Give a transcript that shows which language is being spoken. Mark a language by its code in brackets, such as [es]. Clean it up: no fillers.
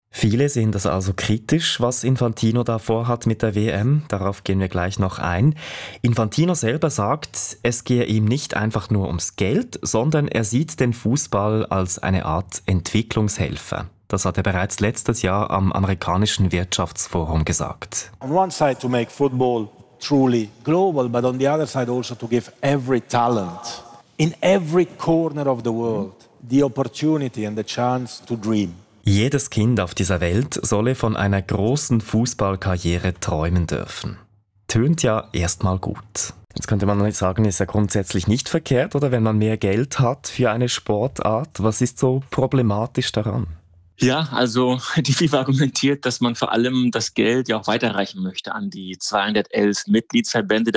[de] Viele sehen das also kritisch, was Infantino da vorhat mit der WM. Darauf gehen wir gleich noch ein. Infantino selber sagt, es gehe ihm nicht einfach nur ums Geld, sondern er sieht den Fußball als eine Art Entwicklungshelfer. Das hat er bereits letztes Jahr am amerikanischen Wirtschaftsforum gesagt. [en] On one side to make football truly global, but on the other side also to give every talent in every corner of the world the opportunity and the chance to dream. [de] Jedes Kind auf dieser Welt solle von einer großen Fußballkarriere träumen dürfen. Tönt ja erstmal gut. Jetzt könnte man sagen, ist ja grundsätzlich nicht verkehrt, oder wenn man mehr Geld hat für eine Sportart, was ist so problematisch daran? Ja, also die FIFA argumentiert, dass man vor allem das Geld ja auch weiterreichen möchte an die 211 Mitgliedsverbände.